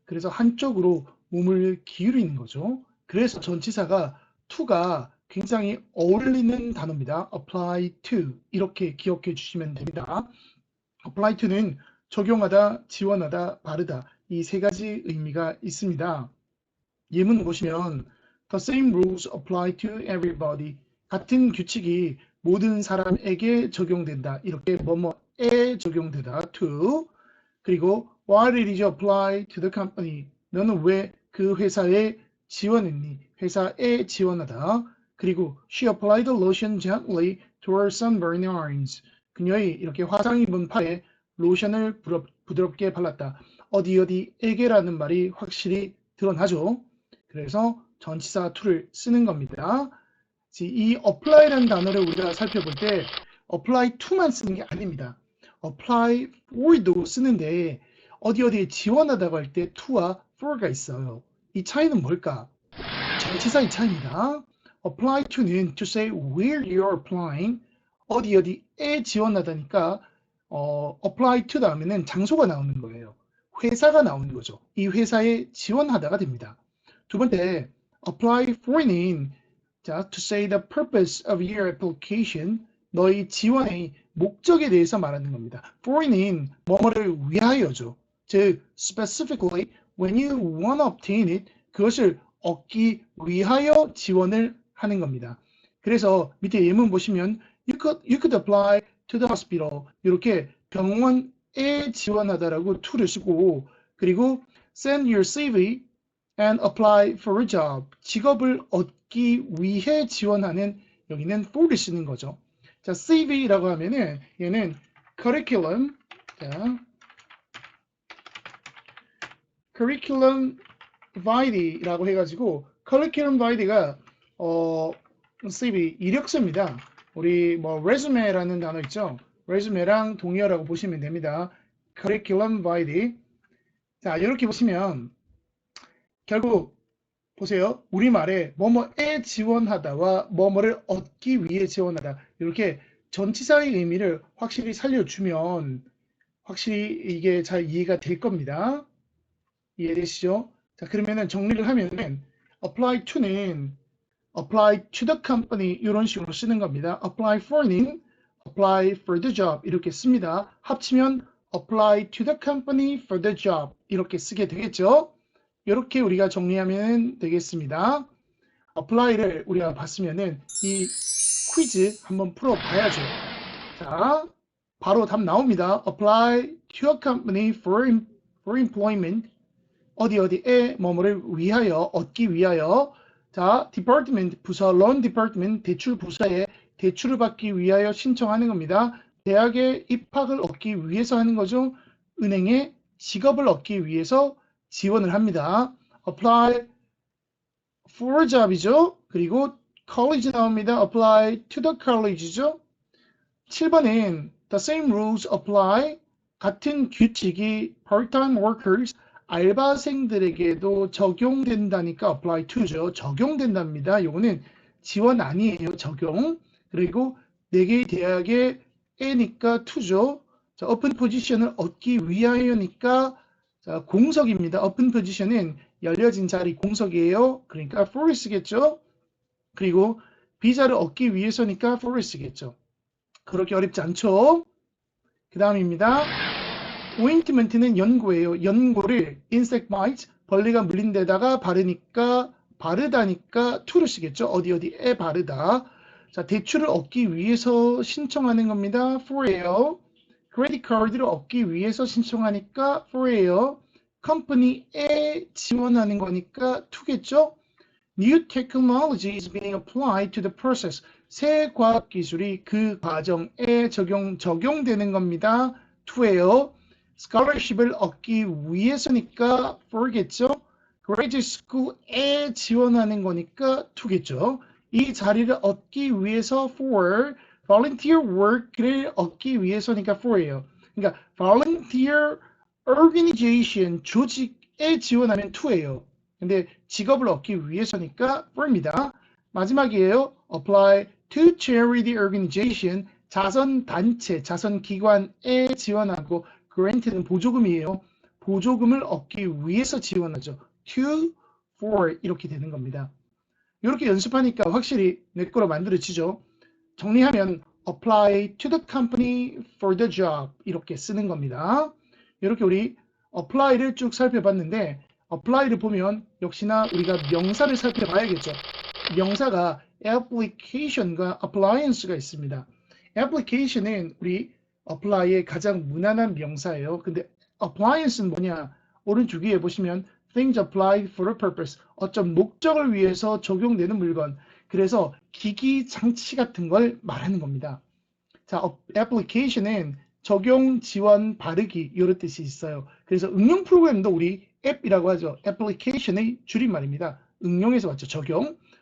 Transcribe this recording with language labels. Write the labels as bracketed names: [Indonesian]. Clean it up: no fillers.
[Korean] 그래서 한쪽으로 몸을 기울이는 거죠. 그래서 전치사가 to가 굉장히 어울리는 단어입니다. apply to 이렇게 기억해 주시면 됩니다. apply to는 적용하다, 지원하다, 바르다 이 세 가지 의미가 있습니다. 예문 보시면 [English] The same rules apply to everybody. [Korean] 같은 규칙이 모든 사람에게 적용된다. 이렇게 뭐뭐에 적용되다. [English] to. [Korean] 그리고 [English] Why did you apply to the company? [Korean] 너는 왜 그 회사에 지원했니? 회사에 지원하다. 그리고 [English] She applied the lotion gently to her sunburned arms. [Korean] 그녀의 이렇게 화상 입은 팔에 로션을 부드럽게 발랐다. 어디에게라는 말이 확실히 드러나죠. 그래서 전치사 to를 쓰는 겁니다. 이 apply라는 단어를 우리가 살펴볼 때 apply to만 쓰는 게 아닙니다. apply for도 쓰는데 어디에 지원하다고 할 때 to와 for가 있어요. 이 차이는 뭘까? 전치사의 차이입니다. [English] apply to는 to say where you are applying [Korean] 어디에 지원하다니까 [English] apply to [Korean] 다음에는 장소가 나오는 거예요. 회사가 나오는 거죠. 이 회사에 지원하다가 됩니다. 두 번째, apply for는 [English] to say the purpose of your application, [Korean] 너의 지원의 목적에 대해서 말하는 겁니다. for는 뭐뭐를 위하여죠. 즉, [English] specifically, when you want to obtain it, [Korean] 그것을 얻기 위하여 지원을 하는 겁니다. 그래서 밑에 예문 보시면 [English] you could apply to the hospital [Korean] 이렇게 병원에 지원하다라고 [English] to를 쓰고 그리고 send your CV and apply for a job. [Korean] 직업을 얻기 위해 지원하는 여기는 for를 쓰는 거죠. 자, CV라고 하면은 얘는 curriculum, curriculum vitae라고 해가지고 curriculum vitae가 CV 이력서입니다. 우리 resume라는 단어 있죠. resume랑 동의어라고 보시면 됩니다. [English] curriculum vitae. [Korean] 자, 이렇게 보시면 결국 보세요. 우리말에 뭐뭐에 지원하다와 뭐뭐를 얻기 위해 지원하다 이렇게 전치사의 의미를 확실히 살려주면 확실히 이게 잘 이해가 될 겁니다. 이해되시죠? 자, 그러면은 정리를 하면은 apply to는 [English] apply to the company [Korean] 이런 식으로 쓰는 겁니다. [English] apply for는 apply for the job [Korean] 이렇게 씁니다. 합치면 [English] apply to the company for the job [Korean] 이렇게 쓰게 되겠죠? 이렇게 우리가 정리하면 되겠습니다. apply를 우리가 봤으면은 이 퀴즈 한번 풀어봐야죠. 자, 바로 답 나옵니다. [English] apply to a company for employment [Korean] 어디에 뭐뭐를 위하여 얻기 위하여 자, department 부서 loan department 대출 부서에 대출을 받기 위하여 신청하는 겁니다. 대학에 입학을 얻기 위해서 하는 거죠. 은행에 직업을 얻기 위해서 지원을 합니다. [English] apply for a job이죠. [Korean] 그리고 college 나옵니다. [English] apply to the college죠. 7번은 the same rules apply [Korean] 같은 규칙이 [English] part-time workers [Korean] 알바생들에게도 적용된다니까 [English] apply to죠. [Korean] 적용된답니다. 요거는 지원 아니에요. 적용. 그리고 4개의 대학의 A니까 to죠. 자, open position을 얻기 위하여니까 자, 공석입니다. open position은 열려진 자리 공석이에요. 그러니까 for를 쓰겠죠. 그리고 비자를 얻기 위해서니까 for를 쓰겠죠. 그렇게 어렵지 않죠. 그 다음입니다. 오인트먼트는 연고예요. 연고를 insect bite, 벌레가 물린 데다가 바르다니까 to를 쓰겠죠. 어디에 바르다. 자, 대출을 얻기 위해서 신청하는 겁니다. for예요. 크레딧 카드를 얻기 위해서 신청하니까 for예요. 컴퍼니에 지원하는 거니까 [English] to겠죠. New technology is being applied to the process. [Korean] 새 과학기술이 그 과정에 적용되는 겁니다. to예요. scholarship을 얻기 위해서니까 for겠죠. graduate school에 지원하는 거니까 to겠죠. 이 자리를 얻기 위해서 for, volunteer work를 얻기 위해서니까 for예요. 그러니까 volunteer organization, 조직에 지원하면 to예요. 근데 직업을 얻기 위해서니까 for입니다. 마지막이에요. [English] apply to charity organization, [Korean] 자선단체, 자선기관에 지원하고 [English] grant는 [Korean] 보조금이에요. 보조금을 얻기 위해서 지원하죠. to, for 이렇게 되는 겁니다. 이렇게 연습하니까 확실히 내 거로 만들어지죠. 정리하면 [English] apply to the company for the job [Korean] 이렇게 쓰는 겁니다. 이렇게 우리 apply를 쭉 살펴봤는데 apply를 보면 역시나 우리가 명사를 살펴봐야겠죠. 명사가 application과 appliance가 있습니다. application은 우리 apply의 가장 무난한 명사예요. 근데 appliance는 뭐냐? 오른쪽 위에 보시면 [English] things applied for a purpose. [Korean] 어떤 목적을 위해서 적용되는 물건. 그래서 기기 장치 같은 걸 말하는 겁니다. 자, application은 적용, 지원, 바르기 이런 뜻이 있어요. 그래서 응용 프로그램도 우리 앱이라고 하죠. application의 줄임말입니다. 응용에서 왔죠. 적용.